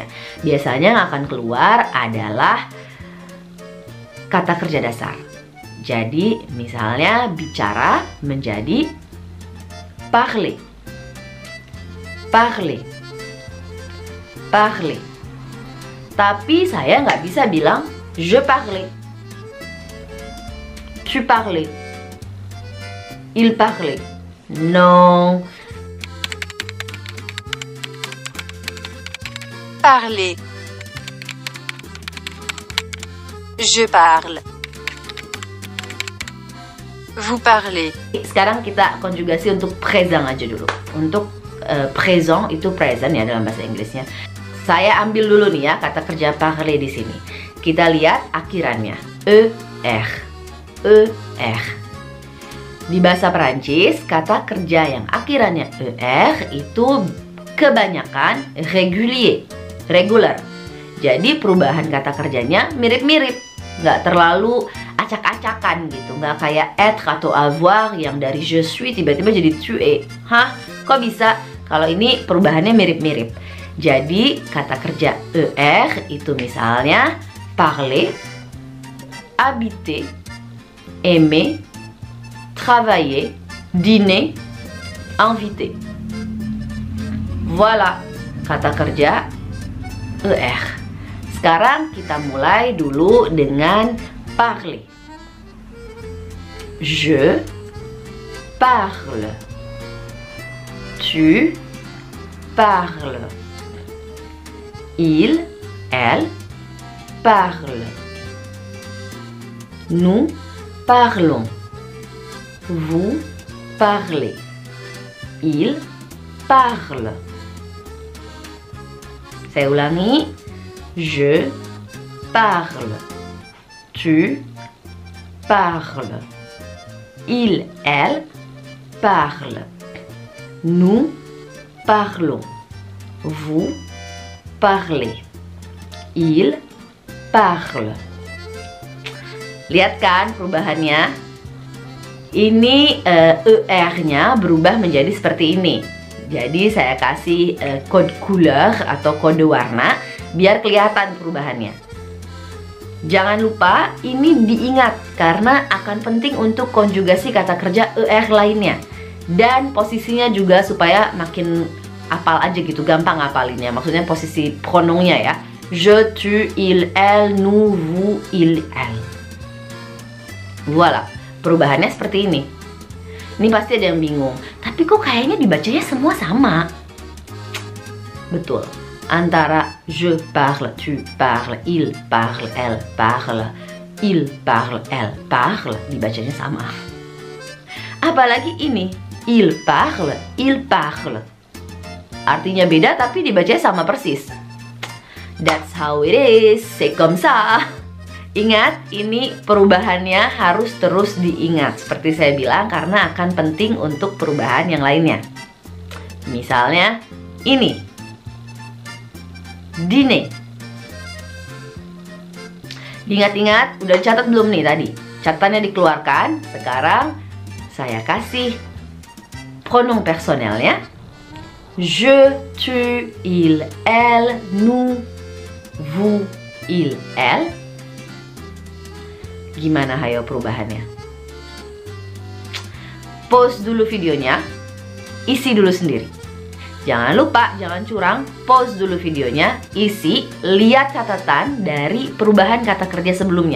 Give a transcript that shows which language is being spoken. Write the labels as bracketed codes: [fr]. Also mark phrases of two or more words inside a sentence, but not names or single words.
[id] Biasanya yang akan keluar adalah kata kerja dasar. Jadi misalnya bicara menjadi [fr] parler, parler, parler. [id] Tapi saya nggak bisa bilang [fr] je parlais, tu parlais, il parlait. Non. Parler. Je parle. Vous parlez. [id] Sekarang kita konjugasi untuk présent aja dulu. Untuk présent itu present ya dalam bahasa Inggrisnya. Saya ambil dulu nih ya kata kerja parler di sini. Kita lihat akhirannya er, er. Di bahasa Perancis kata kerja yang akhirannya er itu kebanyakan regular. Jadi perubahan kata kerjanya mirip-mirip, nggak terlalu acak-acakan gitu, nggak kayak être atau avoir yang dari [fr] je suis [id] tiba-tiba jadi [fr] tu es. [id] Hah? Kok bisa? Kalau ini perubahannya mirip-mirip. Jadi kata kerja ER itu misalnya [fr] parler, habiter, aimer, travailler, dîner, inviter. [id] Voilà kata kerja ER. Sekarang kita mulai dulu dengan parler. [fr] Je parle. Tu parles. Il, elle parle. Nous parlons. Vous parlez. Il parle. [id] Saya ulangi. [fr] Je parle. Tu parles. Il, elle parle. Nous parlons. Vous parlez. Il parle. [id] Lihat kan perubahannya? Ini ER-nya berubah menjadi seperti ini. Jadi saya kasih kode couleur atau kode warna biar kelihatan perubahannya. Jangan lupa ini diingat karena akan penting untuk konjugasi kata kerja ER lainnya. Dan posisinya juga supaya makin apal aja gitu, gampang ngapalinnya. Maksudnya posisi pronomnya ya. [fr] Je, tu, il, elle, nous, vous, il, elle. Voilà, [id] perubahannya seperti ini. Ini pasti ada yang bingung. Tapi kok kayaknya dibacanya semua sama? Betul. [fr] Antara je parle, tu parles, il parle, elle parle, il parle, elle parle, [id] dibacanya sama. Apalagi ini, [fr] il parle, il parle. [id] Artinya beda tapi dibacanya sama persis. [en] That's how it is, [fr] c'est comme ça. [id] Ingat, ini perubahannya harus terus diingat. Seperti saya bilang, karena akan penting untuk perubahan yang lainnya. Misalnya, ini. Dîner. Diingat-ingat, udah catat belum nih tadi? Catatannya dikeluarkan. Sekarang, saya kasih pronom personelnya. [fr] Je, tu, il, elle, nous, vous, il, elle. [id] Gimana hayo perubahannya? Pause dulu videonya, isi dulu sendiri. Jangan lupa, jangan curang, pause dulu videonya, isi, lihat catatan dari perubahan kata kerja sebelumnya.